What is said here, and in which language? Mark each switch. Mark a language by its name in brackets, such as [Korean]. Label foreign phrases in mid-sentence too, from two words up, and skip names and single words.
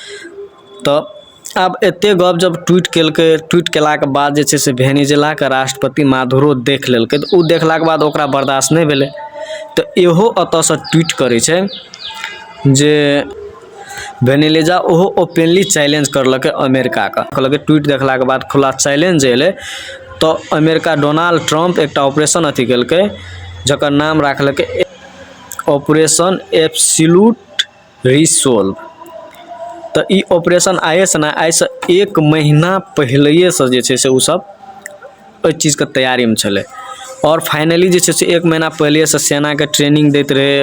[Maithili] तो अब एते गप जब ट्वीट केलकै, ट्वीट केला के बाद जे छै से वेनेजुएला के राष्ट्रपति मादुरो देख लेलकै। तो उ देखला के बाद ओकरा बर्दाश्त नहीं भेलै। तो इहो अतः से ट्वीट करे छै जे वेनेजुएला ओहो [English] openly challenge [Maithili] करलकै अमेरिका का। कहलकै ट्वीट देखला के बाद खुला चैलेंज एले। तो अमेरिका डोनाल्ड ट्रम्प एक ऑपरेशन अथी केलकै, जकर नाम राखलकै ऑपरेशन एब्सोल्यूट रिसोल्व। तो ई ऑपरेशन आए से ना आए से 1 महीना पहले से जे छै से उ सब ओइ चीज के तैयारी में छले। और फाइनली जे छै से 1 महीना पहले से सेना के ट्रेनिंग दैत रहे।